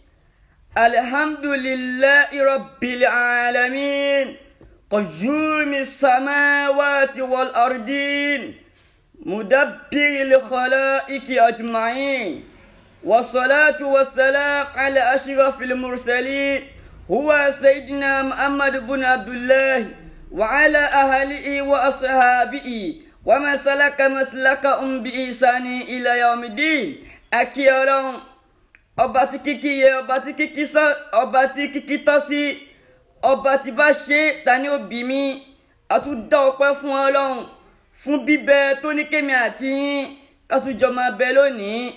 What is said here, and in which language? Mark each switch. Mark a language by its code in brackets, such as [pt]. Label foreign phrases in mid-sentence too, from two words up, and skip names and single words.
[ar] الحمد لله رب العالمين قيوم السماوات والأرضين مدبر الخلائق أجمعين، والصلاة والسلام على أشرف المرسلين هو سيدنا محمد بن عبد الله وعلى أهله وأصحابه ومن سلك مسلكهم بإحسان إلى يوم الدين. [yo] Akí Ọlọ́run ọba tí kíkí yẹ, ọba tí kíkí tọ́ sí, ọba tí bá ṣe ta ni ó bí mi. A tún dá ọpẹ́ fún Ọlọ́run fún bíbẹ tó ní kémi àti yín ká tún jọ máa bẹ lónìí.